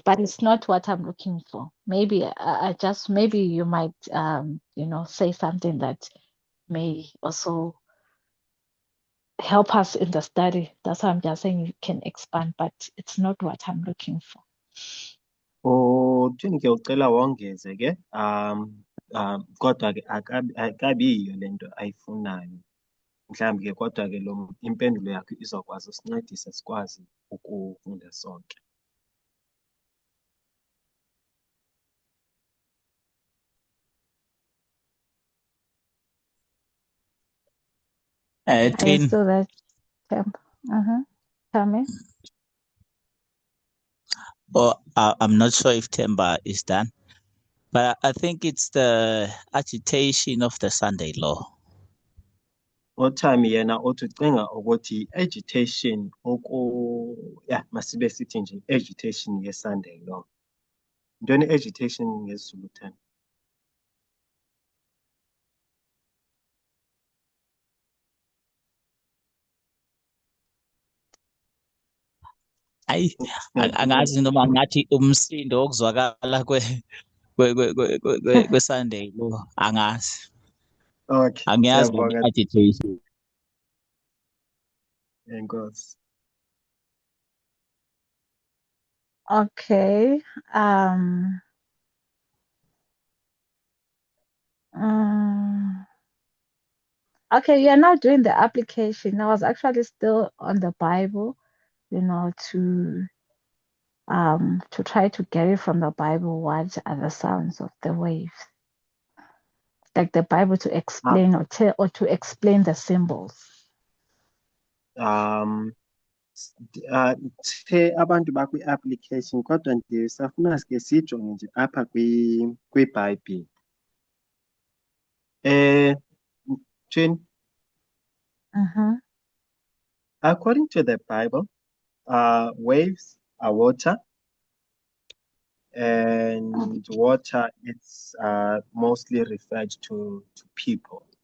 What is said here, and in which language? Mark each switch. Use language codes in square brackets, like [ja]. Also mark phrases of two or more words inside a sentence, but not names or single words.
[en] But it's not what I'm looking for. Maybe I just maybe you might say something that may also help us in the study. That's why I'm just saying you can expand, but it's not what I'm looking for. [xh] Uthini ke ucela wongeze ke kodwa ke akabi yiyo lento ayifunayo mhlawumbi ke kodwa ke impendulo yakho izokwazi usincedisa sikwazi ukufunda sonke. [en] Are you Twin, still there, Temp? Tell me. I'm not sure if Temba is done, but I think it's the agitation of the Sunday law. [xh] Othami yena othi ucinga ukuthi agitation masibe sithi nje agitation ye- [en] Sunday law. [xh] Ntoni agitation ngesiZulu Thami? [zu] Hayi, angazi noma ngathi umsindo okuzwakala kwe- [en] Sunday law, [zu] angazi. [en] Okay, [zu] Angiyazi siyabonga. [en] agitation. [xh] Enkosi. [en] Okay. Okay, you're now doing the application. I was actually still on the Bible, to try to get it from the Bible. What are the sounds of the waves? Like the Bible to explain or to explain the symbols. [xh] The abantu bakwi-application kodwa nje safuna sike sijonge nje apha kwiBhayibhile. [en] Twin, according to the Bible, waves are water, and water is mostly referred to people.